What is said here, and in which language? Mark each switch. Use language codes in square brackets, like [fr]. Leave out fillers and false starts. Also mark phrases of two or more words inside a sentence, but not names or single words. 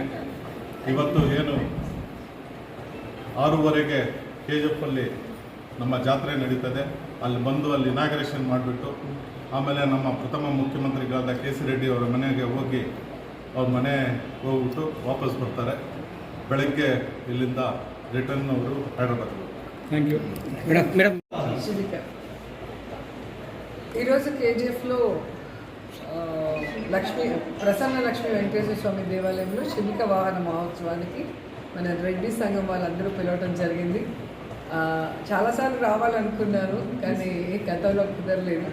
[kn] ಇವತ್ತು ಏನು 6:30ಗೆ KGFಲ್ಲಿ ನಮ್ಮ ಜಾತ್ರೆ ನಡೀತದೆ, ಅಲ್ಲಿ ಬಂದು ಅಲ್ಲಿ ಇನಾಗ್ರೇಷನ್ ಮಾಡಿಬಿಟ್ಟು ಆಮೇಲೆ ನಮ್ಮ ಪ್ರಥಮ ಮುಖ್ಯಮಂತ್ರಿಗಳಾದ KC ರೆಡ್ಡಿ ಅವರ ಮನೆಗೆ ಹೋಗಿ ಅವ್ರ ಮನೆ ಹೋಗ್ಬಿಟ್ಟು ವಾಪಸ್ ಬರ್ತಾರೆ. ಬೆಳಗ್ಗೆ ಇಲ್ಲಿಂದ ರಿಟರ್ನ್ ಅವರು ಹೈದರಾಬಾದ್. [en] Thank you madam. [te] ఈరోజు KGFలో ప్రసన్న లక్ష్మీ వెంకటేశ్వర స్వామి దేవాలయంలో శిబిక వాహన మహోత్సవానికి మన రెడ్డి సంఘం వాళ్ళందరూ పిలవటం జరిగింది. చాలాసార్లు రావాలనుకున్నాను, కానీ గతంలో కుదరలేదు.